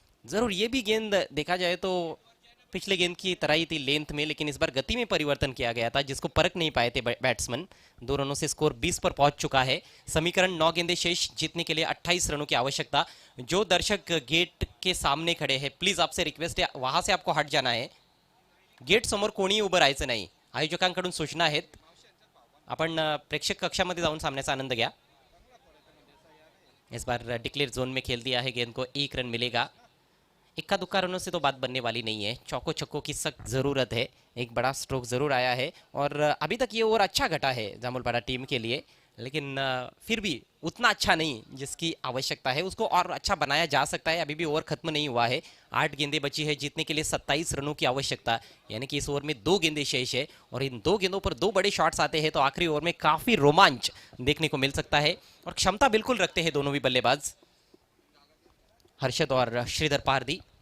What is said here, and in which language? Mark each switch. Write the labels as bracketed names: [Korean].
[Hindi] ज़रूर ये भी गेंद देखा जाए तो पिछले गेंद की तरह ही थी लेंथ में, लेकिन इस बार गति में परिवर्तन किया गया था जिसको परख नहीं पाए थे बैट्समैन। 2 रनों से स्कोर 20 पर पहुंच चुका है। समीकरण 9 गेंदे शेष, जीतने के लिए 28 रनों की आवश्यकता। जो दर्शक गेट के सामने खड़े हैं प्लीज आपसे रिक्वेस्ट है वहां से आपको हट जाना है, [Marathi] गेट समोर कोणी उभं राहायचं नाही। आयोजकांकडून सूचना आहेत, आपण प्रेक्षक कक्षामध्ये जाऊन सामन्याचा आनंद घ्या। [Hindi] इस बार डिक्लेयर जोन में खेल दिया है गेंद को, 1 रन मिलेगा। इक्का दुक्का रनों से तो बात बनने वाली नहीं है, चौको छक्कों की सख्त ज़रूरत है। एक बड़ा स्ट्रोक ज़रूर आया है और अभी तक ये ओवर अच्छा घटा है जामुलपाड़ा टीम के लिए, लेकिन फिर भी उतना अच्छा नहीं जिसकी आवश्यकता है, उसको और अच्छा बनाया जा सकता है। अभी भी ओवर खत्म नहीं हुआ है, 8 गेंदें बची है, जीतने के लिए 27 रनों की आवश्यकता, यानी कि इस ओवर में 2 गेंदें शेष है और इन 2 गेंदों पर 2 बड़े शॉट्स आते हैं तो आखिरी ओवर में काफ़ी रोमांच देखने को मिल सकता है और क्षमता बिल्कुल रखते हैं दोनों भी बल्लेबाज, हर्षद और श्रीधर पारदी।